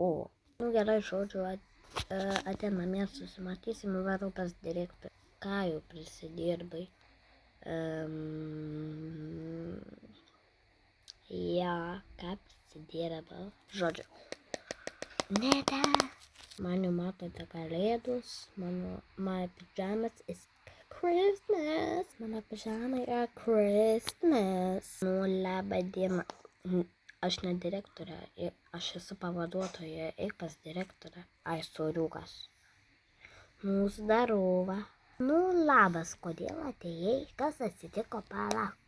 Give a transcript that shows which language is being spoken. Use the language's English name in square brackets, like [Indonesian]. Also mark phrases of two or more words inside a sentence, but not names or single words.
[Lithuanian] Nu gerai, žodžiu, atė namie susimatysim, varau pas direktorių. Ką jau prisidirbai? Ja, ką prisidirbau? Žodžiu. Neta. Man jau matote kalėdus, [English] my pajamas is Christmas. [Lithuanian] Mano pižamai yra Christmas. Nu, labą dieną. Aš ne direktorė, aš esu pavaduotoja, eik pas direktorę. Ai, soriukas. Nu, zdarova. Nu, labas, kodėl atėjai? Kas atsitiko, palauk?